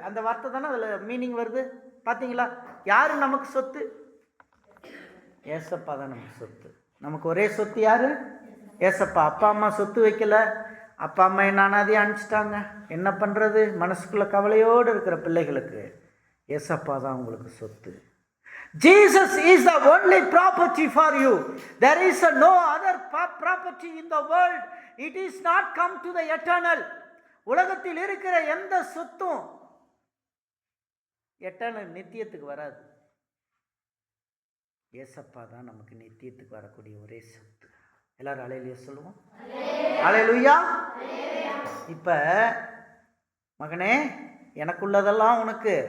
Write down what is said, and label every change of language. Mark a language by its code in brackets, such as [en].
[ta] அந்த வார்த்தை தானே அதில் மீனிங் வருது. பார்த்தீங்களா? யார் நமக்கு சொத்து? ஏசப்பா தான் நமக்கு சொத்து. நமக்கு ஒரே சொத்து யார்? ஏசப்பா. அப்பா அம்மா சொத்து வைக்கல. அப்பா அம்மா என்ன அனாதையாக அனுப்பிச்சிட்டாங்க. என்ன பண்ணுறது? மனசுக்குள்ள கவலையோடு இருக்கிற பிள்ளைகளுக்கு ஏசப்பா தான் உங்களுக்கு சொத்து. [en] Jesus is the only property for you. There is no other property in the world. It is not come to the eternal. [ta] உலகத்தில் இருக்கிற எந்த சொத்தும் எட்டர்னல் நித்தியத்துக்கு வராது. ஏசப்பா தான் நமக்கு நித்தியத்துக்கு வரக்கூடிய ஒரே சொத்து. எல்லாரும் அல்லேலூயா சொல்லுவோம். அல்லேலூயா. இப்ப மகனே எனக்குள்ளதெல்லாம் உனக்கு.